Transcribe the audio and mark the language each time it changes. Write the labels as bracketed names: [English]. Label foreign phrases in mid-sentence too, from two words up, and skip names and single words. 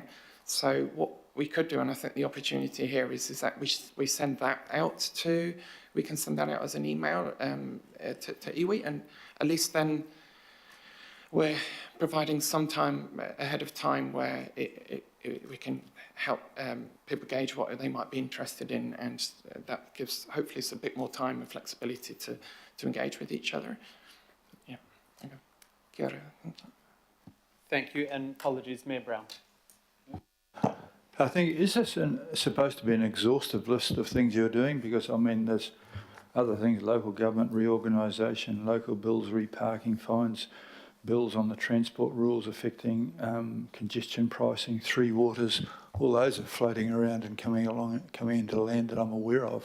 [English] So what we could do, and I think the opportunity here is that we send that out to, we can send that out as an email to iwi, and at least then we're providing some time ahead of time where we can help people gauge what they might be interested in, and that gives hopefully us a bit more time and flexibility to engage with each other. Yeah. [Māori] Okay. Kia ora. [English] Thank you, and apologies, Mayor Brown. I think, is this supposed to be an exhaustive list of things you're doing? Because, I mean, there's other things, local government reorganisation, local bills, reparking fines, bills on the transport rules affecting congestion pricing, three waters, all those are floating around and coming into land that I'm aware of.